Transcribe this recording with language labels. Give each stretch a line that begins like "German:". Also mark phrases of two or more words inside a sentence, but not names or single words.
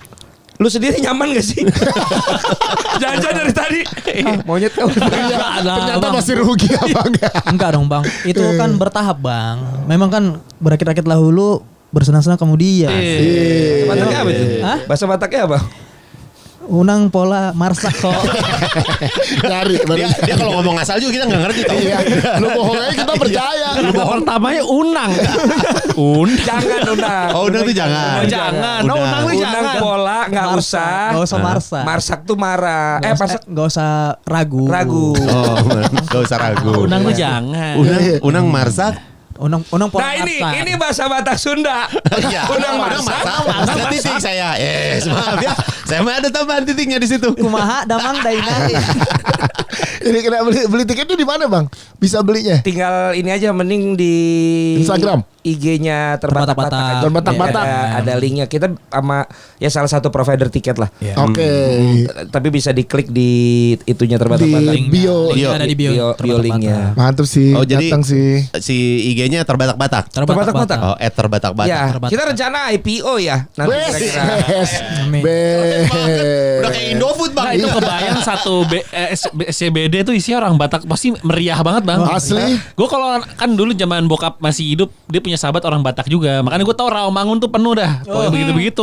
Indonesian: lu sendiri nyaman gak sih? Jangan-jangan dari tadi monyet kau. Ternyata masih rugi apa enggak? Enggak dong bang. Itu kan bertahap bang. Memang kan berakit-rakit dahulu bersenang-senang kemudian. Bataknya apa itu? Hah? Bahasa Bataknya apa?
Batak Toba: Unang pola marsak kok.
Indonesian: Nyari baru. Dia kalau ngomong asal juga kita nggak ngerti tau. Iya. Lu bohong aja kita percaya. Pertamanya unang. Jangan unang. Oh, unang tuh jangan. Oh, jangan. Oh, unang tuh Unang jangan. pola nggak Marsak. usah. Nggak usah marsak. Marsak tuh marah. Marsak Nggak usah ragu. ragu. Oh, nggak usah ragu. Unang tuh jangan.
Batak Toba: Unang marsak. Unang pola
Indonesian: Nah marsak. ini bahasa Batak Sunda.
Batak Toba: Unang marsak.
Indonesian: Ada titik saya. Yes, maaf ya. Saya mah ada tambahan titiknya di situ.
Sundanese: Kumaha damang daina.
Indonesian: Ini kena beli tiketnya di mana bang? Bisa belinya? Tinggal ini aja mending di Instagram. IG-nya terbatak-batak Terbatak-batak. aja. Terbatak-batak. Ada linknya. Kita sama ya salah satu provider tiket lah. Oke. Tapi bisa diklik di itunya Di terbatak-batak. bio. Linknya ada di bio. Bio Terbatak-batak. linknya. Mantap sih. Oh, jadi Datang sih. si IG-nya terbatak-batak. Terbatak-batak. Oh, terbatak-batak. Ya, Terbatak. kita rencana IPO ya nanti Bes. kira-kira. Amin. Udah kayak Indofood Nah, bang. itu kebayang satu SCBD tuh isinya orang Batak pasti meriah banget bang. Asli. Gue kalau kan dulu zaman bokap masih hidup dia punya sahabat orang Batak juga. Makanya gue tahu Rawamangun tuh penuh dah. Pokoknya begitu-begitu.